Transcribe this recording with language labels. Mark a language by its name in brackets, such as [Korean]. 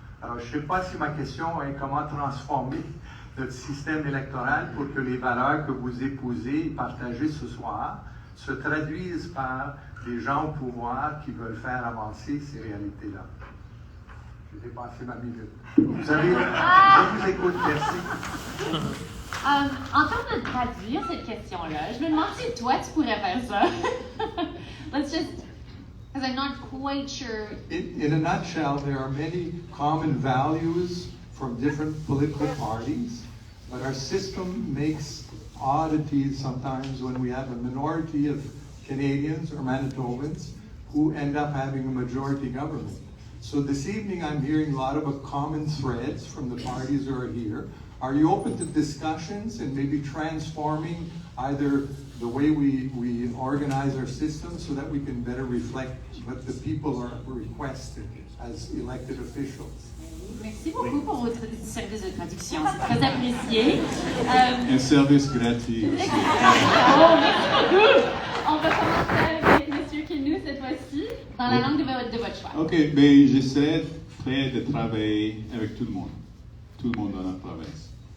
[French] Alors, je ne sais pas si ma question est comment transformer notre système électoral pour que les valeurs que vous épousez et partagez ce soir se traduisent par des gens au pouvoir qui veulent faire avancer ces réalités-là. J'ai dépassé ma minute. Vous avez... Je vous écoute, merci. En train de traduire cette question-là, je me demande si toi, tu pourrais faire ça. [English] Let's just... Because I'm not quite sure. In a nutshell, there are many common values from different political parties, but our system makes oddities sometimes when we have a minority of Canadians or Manitobans who end up having a majority government. So this evening I'm hearing a lot of common threads from the parties who are here. Are you open to discussions and maybe transforming either the way we organize our system so that we can better reflect what the people are requesting as elected officials? [French] Merci beaucoup pour votre service de traduction, c'est très apprécié. Un service gratuit. Oh, merci beaucoup. On va commencer avec M. Quenu cette fois-ci, dans la langue de votre choix. OK, mais j'essaie de travailler avec tout le monde dans notre province.